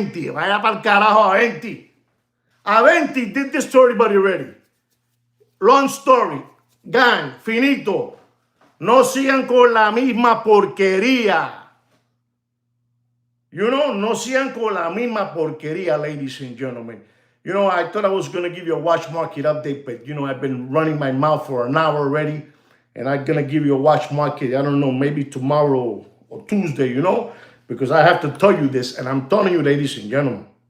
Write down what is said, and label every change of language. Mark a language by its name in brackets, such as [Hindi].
[English] Vaya pa'l carajo, Aventi. Aventi did this to everybody already. Long story. Gang, finito. [Spanish] No sigan con la misma porquería. No sigan con la misma porquería, ladies and gentlemen. [English] I thought I was going to give you a watch market update, but, I've been running my mouth for an hour already, and I'm going to give you a watch market, I don't know, maybe tomorrow or Tuesday, because I have to tell you this, and I'm telling you, ladies and gentlemen.